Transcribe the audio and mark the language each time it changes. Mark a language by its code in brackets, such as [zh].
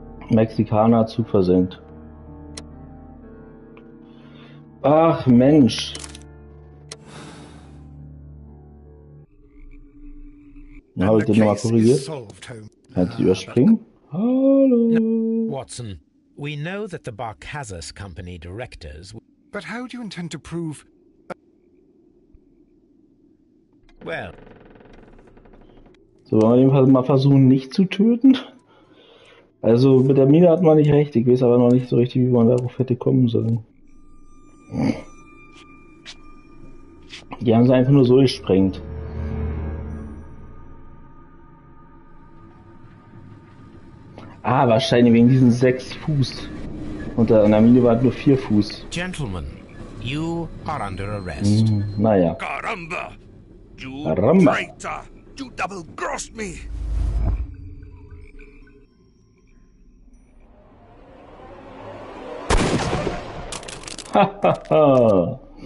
[de] Mexikaner Zug versenkt. Ach Mensch. Habe ich den nochmal korrigiert? Halt überspringen? Hallo. [en] Watson, we know that the Barkazas Company directors... But how do you intend to prove... Well... [de] So, wollen wir den mal versuchen, nicht zu töten? Also, mit der Mine hat man nicht recht. Ich weiß aber noch nicht so richtig, wie man darauf hätte kommen sollen. Die haben sie einfach nur so gesprengt. Ah, wahrscheinlich wegen diesen 6 Fuß. Und an der Mine waren nur 4 Fuß. [en] Gentlemen, you are under arrest. [de] Naja. [en] Caramba! You Caramba. traitor! You double-crossed me! Hahaha.